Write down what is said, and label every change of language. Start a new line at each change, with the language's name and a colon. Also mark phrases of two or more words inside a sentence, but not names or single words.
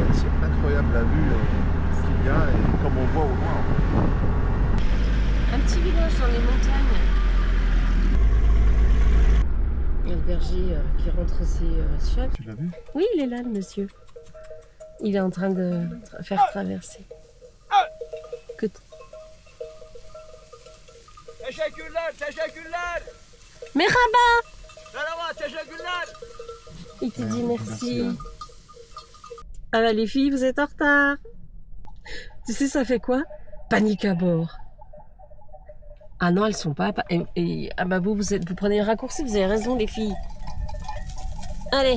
French: C'est incroyable la vue qu'il y a et comme on voit au loin. Un petit village dans les montagnes. Il y a le berger qui rentre ses chèvres. Tu l'as vu? Oui, il est là, le monsieur. Il est en train de faire traverser. Que
Turkish: Teşekkürler, teşekkürler. Merhaba! Merhaba, teşekkürler.
French: Il te dit Ouais, merci. merci, Ah bah les filles, vous êtes en retard. Tu sais, ça fait quoi? Panique à bord. Ah non, elles sont pas... ah bah vous prenez le raccourci, vous avez raison les filles. Allez.